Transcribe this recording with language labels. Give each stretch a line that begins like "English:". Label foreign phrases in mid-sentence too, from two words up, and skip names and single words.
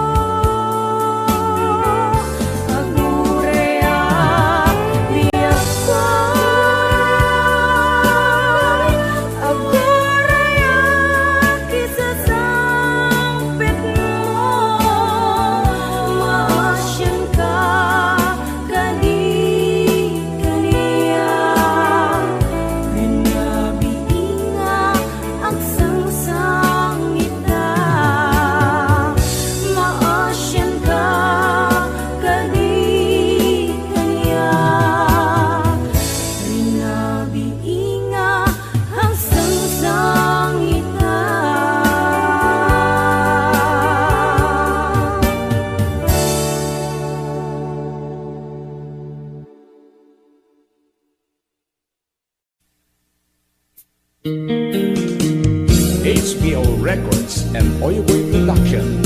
Iloko: Agurayak biyak agurayak isasangpet mo, maasyan ka kadi kaniya, rinabiinga ang sangsang ita, maasyan ka kadi kaniya, rinabiinga ang sangsang ita.
English: HBO Records and Oyoboy Production.